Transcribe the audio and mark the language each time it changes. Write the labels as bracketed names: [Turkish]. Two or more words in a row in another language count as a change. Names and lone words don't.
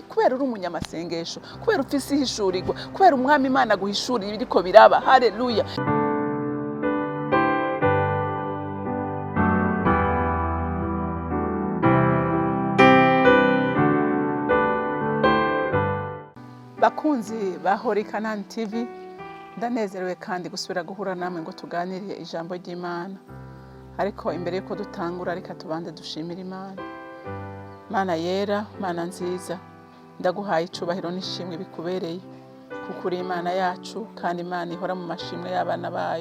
[Rundi] Kubera uri umunyamasengesho, kubera ufise ihishurirwa, kubera umwami Imana guhishurira ibiriko biraba. Haleluya. Bakunzi ba Holy Canaan TV, ndanezerewe kandi gusubira guhura namwe ngo tuganiriye ijambo ry'Imana. Ariko imbere yuko dutangura, reka tubanze dushimira Imana. Mana yera, Mana nziza, ndaguhaye icubahiro n'ishimwe bikubereye, kuko uri Imana yacu kandi Imana ihora mu mashimwe y'abana bayo.